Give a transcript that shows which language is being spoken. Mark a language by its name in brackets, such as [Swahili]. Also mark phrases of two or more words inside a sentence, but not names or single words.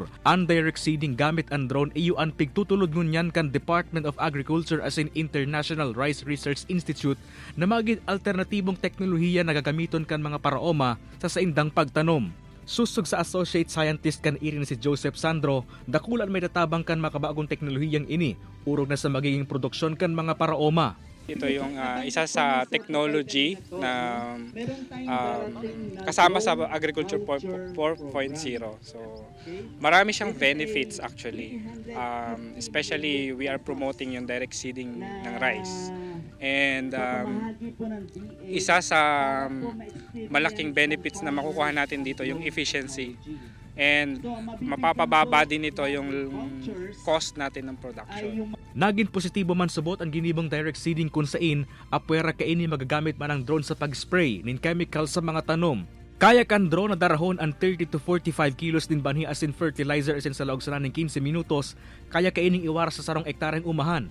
[Bikol] Ang direct seeding gamit ang drone iyo ang pigtutulod ngunyan kan Department of Agriculture as in International Rice Research Institute na maging alternatibong teknolohiya na gagamiton kan mga paraoma sa saindang pagtanom. Susog sa associate scientist kan irin si Joseph Sandro, dakulan may tatabang kan makabagong teknolohiyang ini, urog na sa magiging produksyon kan mga paraoma. [Filipino] Ito yung isa sa technology na kasama sa Agriculture 4.0. So, marami siyang [English] benefits actually. Especially we are promoting yung direct seeding ng rice. [Filipino] And isa sa malaking benefits na makukuha natin dito yung efficiency. And mapapababa din ito yung cost natin ng production. [Bikol] Naging positibo man subot ang ginibong [English] direct seeding [Bikol] kung sain apwera kaini magagamit man ang drone sa pag-spray nin chemical sa mga tanom. Kaya kan drone na darahon ang 30 to 45 kilos din banhi asin fertilizer asin sa laog sana ng 15 minutos, kaya kaining iwara sa sarong ektareng umahan.